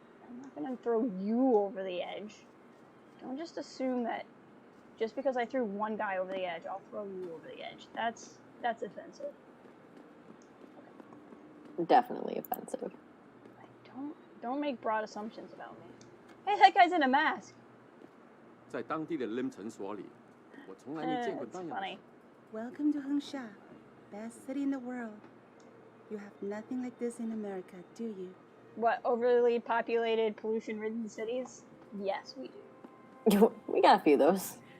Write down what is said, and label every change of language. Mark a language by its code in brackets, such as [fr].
[en] I'm not gonna throw you over the edge. Don't just assume that just because I threw one guy over the edge, I'll throw you over the edge. That's offensive. Definitely offensive. Don't make broad assumptions about me. Hey, that guy's in a mask. [zh] 在当地的 LIM 诊所里，我从来没见过 [en] It's [zh] 那样的 [en] funny. Welcome to Hengsha, best city in the world. You have nothing like this in America, do you? What, overly populated, pollution-ridden cities? Yes, we do. We got a few of those.